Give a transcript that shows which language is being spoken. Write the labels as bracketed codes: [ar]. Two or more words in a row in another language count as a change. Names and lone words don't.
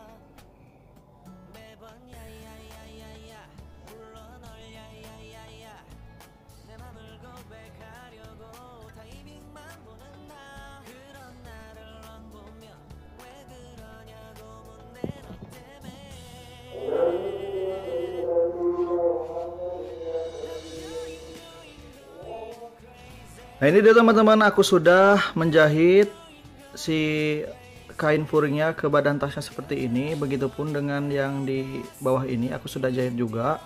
[ko] 매번 야야야야야 불러 널 야야야야, 내 맘을 고백하려고 타이밍만 보는 나. 그런 나를 넌 보며 왜 그러냐고 묻네. 너 때문에. [id] Nah, ini dia teman-teman, aku sudah menjahit si kain furingnya ke badan tasnya seperti ini. Begitupun dengan yang di bawah ini aku sudah jahit juga.